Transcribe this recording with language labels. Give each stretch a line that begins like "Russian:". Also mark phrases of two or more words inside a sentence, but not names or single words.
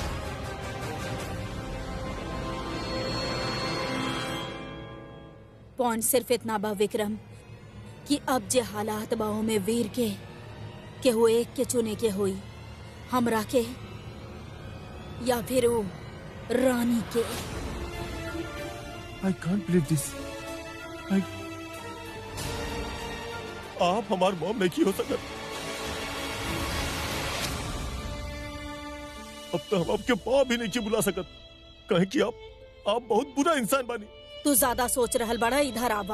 Bhojpuri: पॉइंट सिर्फ इतना बा विक्रम कि अब जे हालात बाओ में वीर के हो एक के चुने के होई, हमरा के या फिर वो रानी के।
English: I can't believe this.
Bhojpuri: आप हमार मॉम नहीं हो सकत। अब तो हम आपके माँ भी नहीं बुला सकत, कहे कि आप बहुत बुरा इंसान बानी। तू ज्यादा सोच रहल बड़ा, इधर आवा।